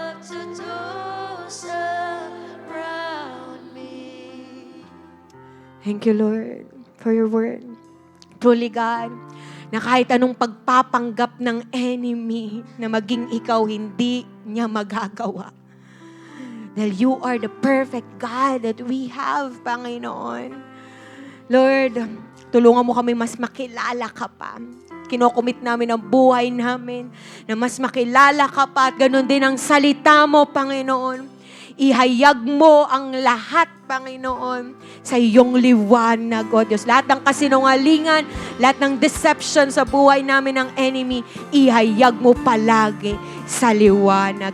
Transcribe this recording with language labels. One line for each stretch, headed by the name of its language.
English: Thank you, Lord, for your word. Truly, God,
Filipino: na kahit anong pagpapanggap ng enemy na maging ikaw, hindi niya magagawa. Dahil
English: you are the perfect God that we have, Panginoon.
Filipino: Lord, tulungan mo kami mas makilala ka pa. Kinocommit namin ang buhay namin na mas makilala ka pa at ganun din ang salita mo, Panginoon. Ihayag mo ang lahat, Panginoon, sa iyong liwanag, O Diyos. Lahat ng kasinungalingan, lahat ng deception sa buhay namin ng enemy, ihayag mo palagi sa liwanag.